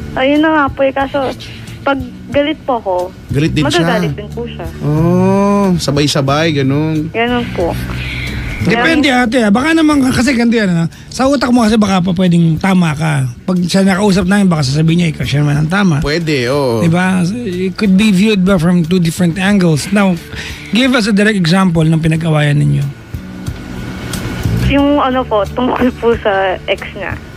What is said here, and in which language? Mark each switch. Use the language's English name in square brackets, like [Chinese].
[Filipino] Ayun na nga po eh, kaso pag galit po ako, Galit din siya. magagalit din po siya. Oh, sabay-sabay, ganun. Ganun po. Depende ate, baka naman kasi ganito yan, sa utak mo kasi baka pa pwedeng tama ka. Pag siya nakausap namin, baka sasabihin niya, ikaw siya naman ang tama. Pwede, oo. Diba? [English] It could be viewed ba from two different angles. Now, give us a direct example [Filipino] ng pinag-awayan ninyo. Yung ano po, tungkol po sa ex niya.